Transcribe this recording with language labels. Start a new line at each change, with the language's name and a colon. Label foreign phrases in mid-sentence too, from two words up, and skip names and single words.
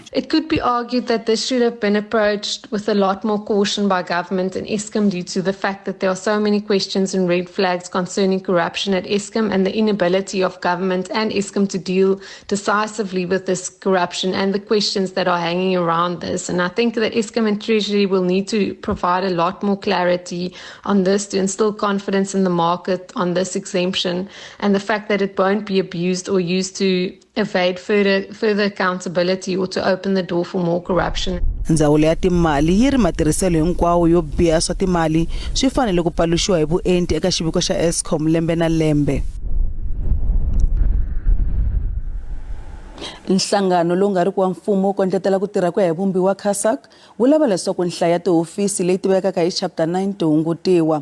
English: It could be argued that this should have been approached with a lot more caution by government and ESCOM, due to the fact that there are so many questions and red flags concerning corruption at ESCOM and the inability of government and ESCOM to deal decisively with this corruption and the questions that are hanging around this. And I think that ESCOM and Treasury will need to provide a lot more clarity on this to instill confidence in the market on this exemption, and the fact that it won't be abused or used to evade further accountability or to open the door for more corruption.
Tsonga: Ndzawulo ya timali yi ri matirhiselo hinkwawo yo biha swa timali swi fanele ku paluxiwa hi vuenti eka xiviko xa ESCOM lembe na lembe. Nhlangano lowu nga riki wa mfumo wo kondletela ku tirha ku ya hi vumbiwa CASAC wu lava leswaku nhlayo ya tihofisi leyi tivekaka hi chapter 9 ti hungutiwa.